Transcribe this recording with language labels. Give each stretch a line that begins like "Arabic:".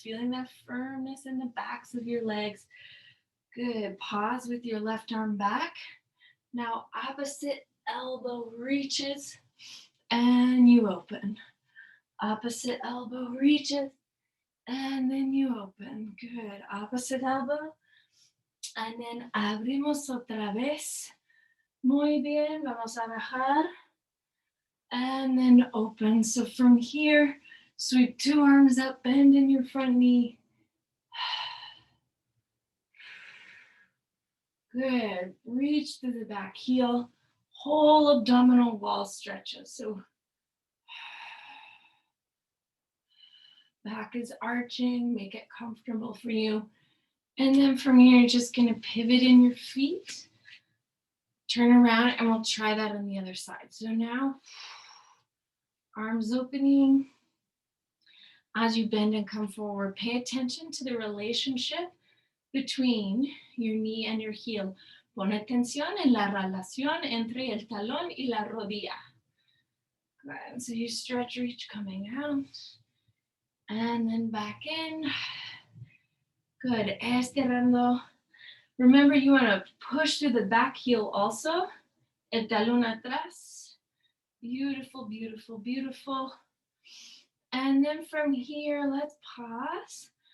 English: Feeling that firmness in the backs of your legs. Good. Pause with your left arm back. Now opposite elbow reaches and you open. Opposite elbow reaches and then you open. Good. Opposite elbow. And then
Spanish: abrimos otra vez. Muy bien. Vamos a bajar.
English: And then open. So from here, sweep two arms up, bend in your front knee. Good. Reach through the back heel. Whole abdominal wall stretches. So back is arching. Make it comfortable for you. And then from here, you're just going to pivot in your feet. Turn around and we'll try that on the other side. So now, arms opening. As you bend and come forward, pay attention to the relationship between your knee and your heel.
Spanish: Pon atención en la relación entre el talón y la rodilla.
English: Good. So you stretch, reach, coming out. And then back in. Good.
Spanish: Estirando.
English: Remember, you want to push through the back heel also.
Spanish: El talón atrás.
English: Beautiful, beautiful, beautiful. And then from here, let's pause.